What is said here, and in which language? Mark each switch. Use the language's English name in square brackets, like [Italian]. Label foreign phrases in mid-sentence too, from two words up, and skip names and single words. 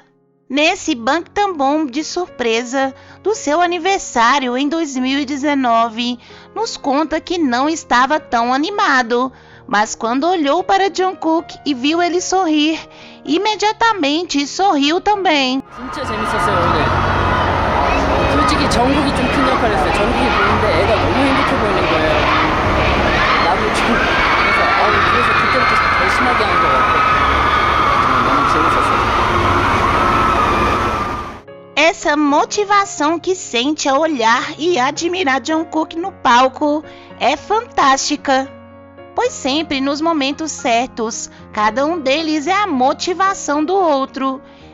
[Portuguese] Nesse Bangtan-boom de surpresa do seu aniversário em 2019, nos conta que não estava tão animado, mas quando olhou para Jungkook e viu ele sorrir, imediatamente sorriu também. [Korean] 진짜 재밌었어요 오늘. 솔직히 정국이 좀 큰 역할을 했어요. 정국이 보는데 애가 너무 행복해 보이는 거예요. 나도 좀 그래서 그때부터 더 심하게 한 것 같아요. 너무 재밌었어요. [Portuguese] Essa motivação que sente ao olhar e admirar Jungkook no palco é fantástica, pois sempre nos momentos certos, cada um deles é a motivação do outro.